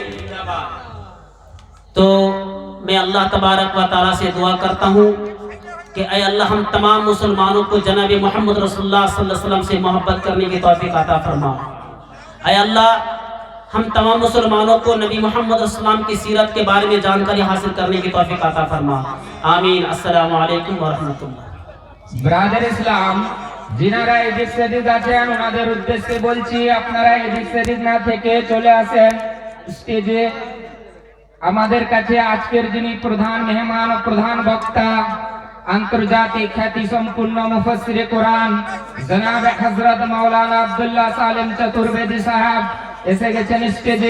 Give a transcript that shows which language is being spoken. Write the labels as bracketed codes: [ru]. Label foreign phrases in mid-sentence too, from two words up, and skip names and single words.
[ur] تو میں [ar] اللہ تبارک و تعالیٰ [ur] سے دعا کرتا ہوں کہ اے اللہ ہم تمام مسلمانوں کو جناب [ar] محمد رسول اللہ صلی اللہ علیہ وسلم [ur] سے محبت کرنے کی توفیق عطا فرما. اے اللہ ہم تمام مسلمانوں کو نبی [ar] محمد رسول اللہ [ur] کی سیرت کے بارے میں جانکاری حاصل کرنے کی توفیق عطا فرما. آمین. [ar] السلام علیکم ورحمۃ اللہ. [bn] ব্রাদার ইসলাম যিনারা এদিক সেদিক আছেন ওনাদের উদ্দেশ্যে বলছি আপনারা এদিক সেদিক না থেকে চলে আসেন স্টেজে. আমাদের কাছে আজকের যিনি প্রধান মেহমান ও প্রধান বক্তা আন্তর্জাতিক খ্যাতি সম্পূর্ণ মুফাসসিরে কোরআন জনাব হযরত মাওলানা আব্দুল্লাহ সালেম চতুর্বেদী সাহেব এসে গেছেন স্টেজে.